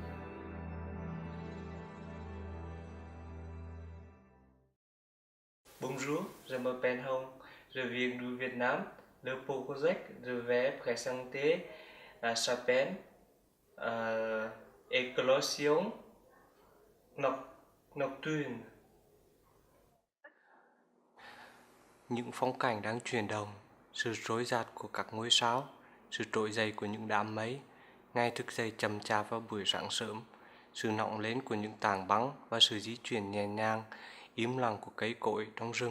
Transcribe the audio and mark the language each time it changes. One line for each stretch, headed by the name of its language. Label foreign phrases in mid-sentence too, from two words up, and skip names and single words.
French: Bonjour, je m'appelle Hong, je viens du Vietnam. Le projet je vais présenter s'appelle Éclosion Nocturne.
Vietnamese: Những phong cảnh đang chuyển động, sự rối rạt của các ngôi sao, sự trỗi dậy của những đám mây, ngày thức dậy chậm chạp vào buổi sáng sớm, sự nóng lên của những tảng băng và sự di chuyển nhẹ nhàng, im lặng của cây cối trong rừng.